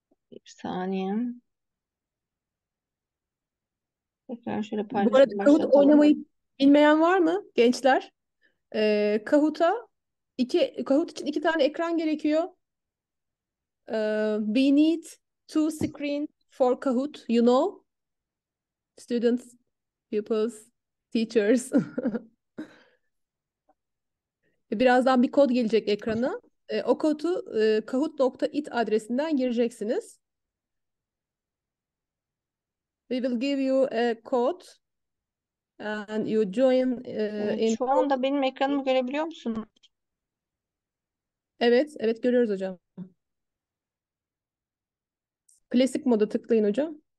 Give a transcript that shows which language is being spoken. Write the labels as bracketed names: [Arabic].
[Turkish] Bir saniye. Tekrar şöyle Bu arada paylaşıp Kahoot başlatalım. oynamayı bilmeyen var mı gençler? Kahoot için 2 tane ekran gerekiyor. [English] We need 2 screen for Kahoot, you know? Students, pupils, teachers. [Turkish] Birazdan bir kod gelecek ekrana. O kodu kahoot.it adresinden gireceksiniz. [English] We will give you a code and you join in. [Turkish] Şu anda benim ekranımı görebiliyor musunuz? Evet görüyoruz hocam. Klasik moda tıklayın hocam.